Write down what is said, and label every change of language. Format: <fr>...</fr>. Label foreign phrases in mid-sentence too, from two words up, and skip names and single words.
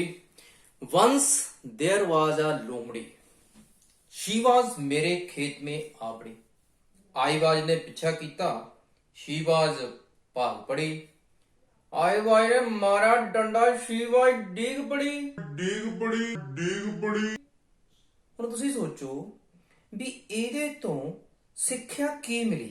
<en>once there was a लोमड़ी, she was</en> <hi>मेरे खेत में आपड़ी।</hi> <en>I was</en> <hi>ने पीछा किया,</hi> <en>she was</en> <hi>भाग पड़ी।</hi> <en>I was</en> <hi>ने मारा डंडा,</hi> <en>she was</en> <hi>डीग पड़ी।</hi> <pa>ਹੁਣ ਤੁਸੀਂ ਸੋਚੋ ਵੀ ਇਹਦੇ ਤੋਂ ਸਿੱਖਿਆ ਕੀ ਮਿਲੀ।</pa>